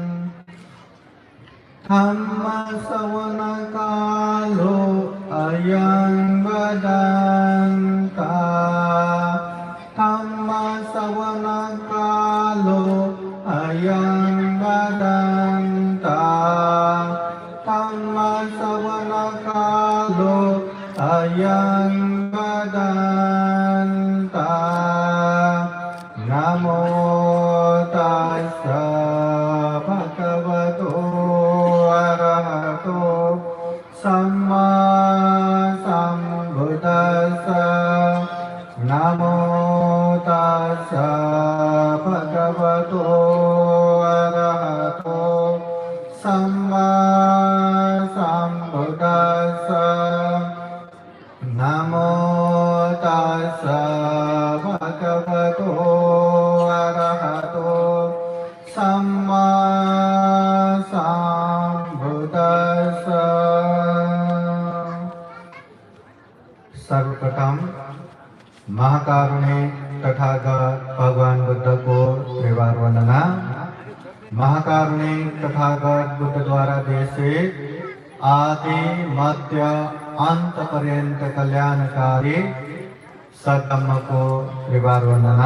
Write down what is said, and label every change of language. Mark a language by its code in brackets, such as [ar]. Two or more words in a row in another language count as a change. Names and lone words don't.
[pi] धम्मश्रवणकालो अयं वदन्ता धम्मश्रवणकालो अयं वदन्ता धम्मश्रवणकालो अयं वदन्ता नमो तस्स भगवतो अरहतो सम्मा सम्बुद्दस्स नमो तस्स भगवतो अरहतो सम्मा सम्बुद्दस्स नमो तस्स भगवतो अरहतो सम्मा सम्बुद्दस्स। [hi] सर्वप्रथम महाकारुणिक तथागत भगवान बुद्ध को त्रिवार वंदना। महाकारुणिक तथागत बुद्ध द्वारा देशित आदि मध्य अंत पर्यंत कल्याणकारी सद्धम्म को त्रिवार वंदना।